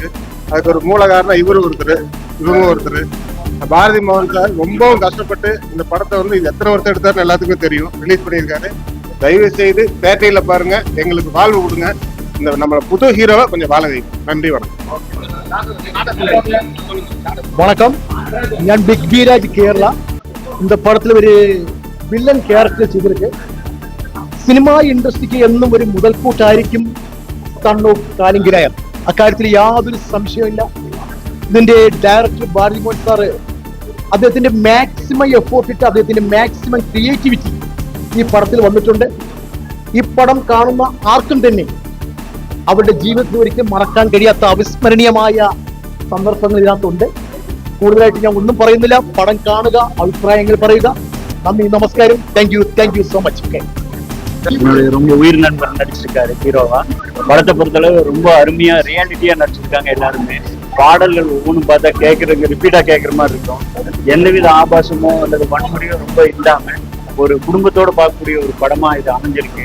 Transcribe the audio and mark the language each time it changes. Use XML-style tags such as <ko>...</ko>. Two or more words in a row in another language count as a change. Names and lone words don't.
<ta>அதுக்கு ஒரு மூல காரணம் இவரும் ஒருத்தர், இவங்க ஒருத்தர். பாரதி மோகன் சார் ரொம்பவும் கஷ்டப்பட்டு இந்த படத்தை இது எத்தனை வருஷம் எடுத்தாருன்னு எல்லாத்துக்குமே தெரியும், ரிலீஸ் பண்ணியிருக்காரு. தயவு செய்து தேட்டையில பாருங்க, எங்களுக்கு வாழ்வு கொடுங்க. இந்த நம்ம புது ஹீரோவை கொஞ்சம் வாழ வைங்க. நன்றி, வணக்கம்.</ta> <ml>ഞാൻ ബിഗ് ബി രാജ് കേരള.</ml> <ta>இந்த படத்துல ஒரு</ta> <en>villain character</en> <ta>ചെയ്തിருக்கு.</ta> <en>cinema industry</en> <ml>എന്നും ഒരു മുതൽക്കൂട്ടായിരിക്കും സൺ ഓഫ് കാലിങ്കരായൻ. അക്കാര്യത്തിൽ യാതൊരു സംശയമില്ല. ഇതിന്റെ ഡയറക്ടർ ഭാരതി മോഹൻ സാറ് അദ്ദേഹത്തിന്റെ</ml> <en>maximum effort</en> <ml>ഇട്ട് അദ്ദേഹത്തിന്റെ</ml> <en>maximum creativity</en> <ml>ഈ പടത്തിൽ വന്നിട്ടുണ്ട്. ഈ പടം കാണുന്ന ആർക്കും തന്നെ അവരുടെ ജീവിതത്തിൽ ഒരിക്കലും മറക്കാൻ കഴിയാത്ത അവിസ്മരണീയമായ സന്ദർഭങ്ങൾ ഇതിനകത്തുണ്ട്. കൂടുതലായിട്ട് ഞാൻ ഒന്നും പറയുന്നില്ല. പടം കാണുക, അഭിപ്രായങ്ങൾ പറയുക.</ml> <ta>நன்றி, நமஸ்காரம்.</ta> <en>thank you so much.</en> <ta>என்னுடைய ரொம்ப உயிர் நண்பர் நடிச்சிருக்காரு ஹீரோவா. படத்தை பொறுத்தளவு ரொம்ப அருமையா ரியாலிட்டியா நடிச்சிருக்காங்க எல்லாருமே. பாடல்கள் ஒவ்வொன்றும் பார்த்தா கேட்கறதுக்கு ரிப்பீட்டா கேட்கற மாதிரி இருக்கும். எந்தவித ஆபாசமோ அல்லது வன்முறையோ ரொம்ப இல்லாம ஒரு குடும்பத்தோட பார்க்கக்கூடிய ஒரு படமா இது அமைஞ்சிருக்கு.</ta>